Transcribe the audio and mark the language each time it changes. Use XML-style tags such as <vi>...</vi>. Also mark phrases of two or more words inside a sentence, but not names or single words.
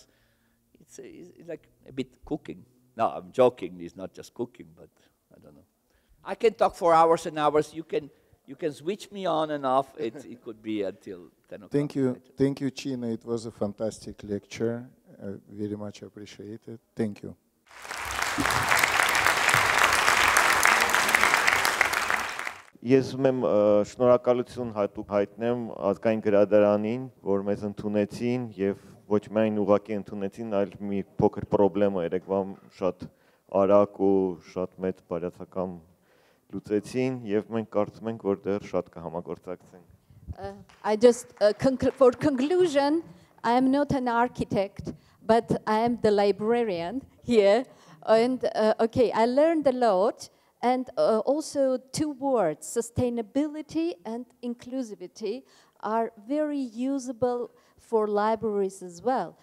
<en>It's like a bit cooking. No, I'm joking. It's not just cooking, but I don't know. I can talk for hours and hours. You can switch me on and off. It could be until 10 o'clock. Thank you. Thank you, Cino. It was a fantastic lecture. I very much appreciate it. Thank you.</en> <hy>Ես ում շնորհակալություն հատուկ հայտնեմ ազգային գրադարանին, որ մեզ ընդունեցին եւ ոչ միայն ուղղակի ընդունեցին, այլ մի փոքր խնդրեմ երեկվա շատ արագ ու շատ մեծ բարյացակամ լուծեցին եւ մենք կարծում ենք, որ դեռ շատ կհամագործակցենք.</hy> <en>I just for conclusion, I am not an architect, but I am the librarian here, and okay, I learned a lot. And also 2 words, sustainability and inclusivity, are very usable for libraries as well.</en>